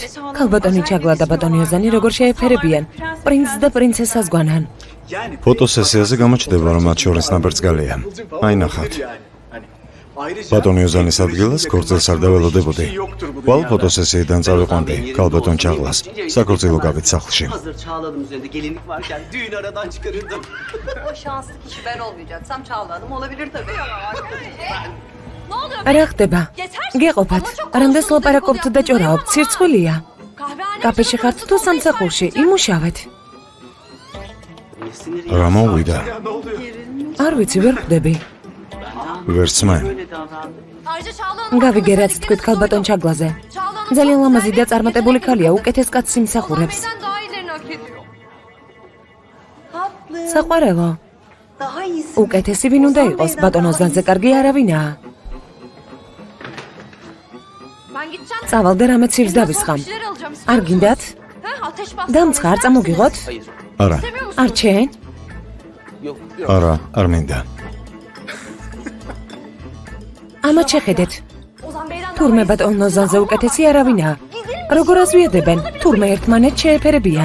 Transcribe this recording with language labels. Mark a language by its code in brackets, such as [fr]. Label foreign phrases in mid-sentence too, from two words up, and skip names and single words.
[ka] ქალბატონი ჩაგლა და ბატონი ოზანი როგორ შეეფერებიან? პრინცს და პრინცესას გვანან. ფოტოსესიაზე გამოჩნდება, რომ მათ შორის ნაბერწკალია. აი ნახავთ. ბატონი ოზანის ადგილას ქორწილს არ დაველოდებოდი. ვალ fotosesiyadan წავიყვანდი ქალბატონ ჩაღლას. საქორწილო გავით სახლში. [tr] Hazır Çağla'nın üzerinde gelinlik varken düğün aradan çıkarırdım. O şanslı kişi ben olmayacaksam Çağla Hanım olabilir tabii. Ne oluyor? [ka] რა ხდება? გეყოფათ. რამდენს ლაპარაკობთ და ჭორაობთ? ცირცხვილია. კაფეში ხართ თუ სამსახურში? იმუშავეთ. რა მოვიდა? არ ვიცი, ვერ ხვდები. ვერც მე. [tr] Ayrıca Çağla Hanım [ka] გავიგე რაც თქვით ქალბატონ ჩაგლაზე. ძალიან ლამაზი და წარმატებული ქალია, უკეთეს კაცს იმსახურებს. [tr] bizden daha iyilerini hak ediyor. [ka] საყვარელო, [tr] Daha iyisi. [ka] უკეთესი ვინ უნდა იყოს? ბატონ ოზანზე კარგი არავინაა. [tr] Ben gideceğim. [ka] წავალ და რამე ცირს დავისხამ. [tr] Bir şeyler alacağım. [ka] არ გინდათ? [tr] Ha, ateş bastı. [ka] დამცხა არ წამოგიღოთ? არა, [tr] Seviyor musun? [ka] არ ჩენ? არა, არ მინდა. ამათ შეხედეთ. [tr] Ozan Bey'den [ka] თურმე ბატონ ოზანზე უკეთესი არავინაა. როგორ აზვიადებენ? თურმე ერთმანეთ შეეფერებიან.